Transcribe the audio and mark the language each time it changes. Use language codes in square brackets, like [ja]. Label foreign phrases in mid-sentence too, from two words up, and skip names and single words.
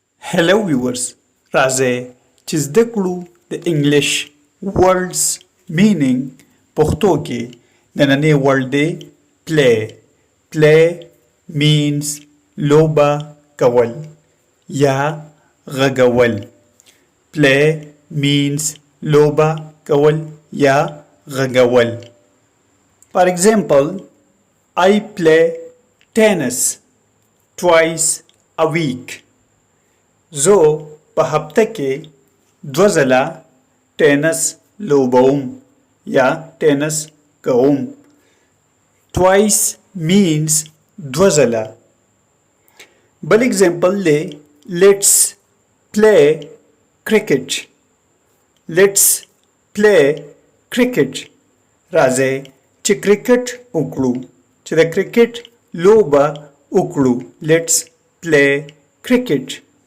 [en] Hello viewers, [ps] راځئ چې زده کړو د انګلیش [en] words meaning [ps] پښتو کې نننی word دی play. [en] Play means [ps] لوبه کول یا غږول. [en] Play means [ps] لوبه کول یا غږول. [en] For example, I play tennis twice a week. [ps] زه په هفته کې دوه ځله ټینس لوبوم یا ټینس کوم. [en] Twice means [ps] دوه ځله. بل اگزامپل دی [en] let's play cricket. Let's play cricket. [ps] راځئ چې کرکټ وکړو، چې د کرکټ لوبه وکړو. [en] Let's play cricket.